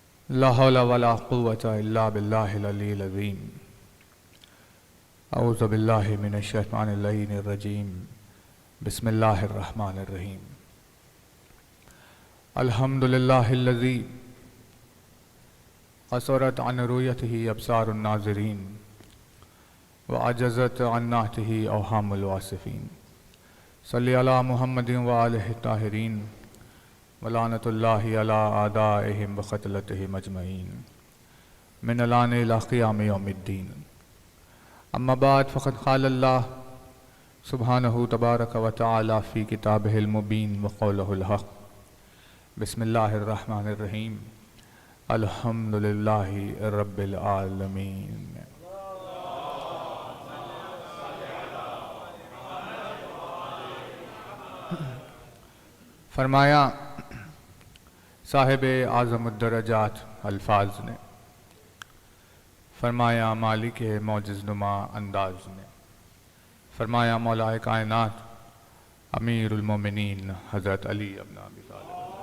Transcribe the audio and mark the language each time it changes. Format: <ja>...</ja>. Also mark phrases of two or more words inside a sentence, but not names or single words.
<ar>لا حول ولا قوة إلا بالله العليل العظيم. أعوذ بالله من الشيطان الرجيم. بسم الله الرحمن الرحيم. الحمد لله الذي قصرت عن رؤيته أبصار الناظرين وعجزت عن نعته أوهام الواصفين. صل على محمد وآله الطاهرين ولعنة الله على أعدائهم وقتلتهم أجمعين من الآن إلى قيام يوم الدين. أما بعد فقد قال الله سبحانه تبارك وتعالى في كتابه المبين وقوله الحق. بسم الله الرحمن الرحيم. الحمد لله رب العالمين.</ar> <hi>फरमाया साहिब आज़मुद्दरजात अल्फाज ने, फरमाया मालिक मौजिज़नुमा अंदाज ने, फरमाया मौलाए कायनात</hi> <ar>أمير المؤمنين</ar> <hi>हज़रत अली इब्न अबी तालिब।</hi>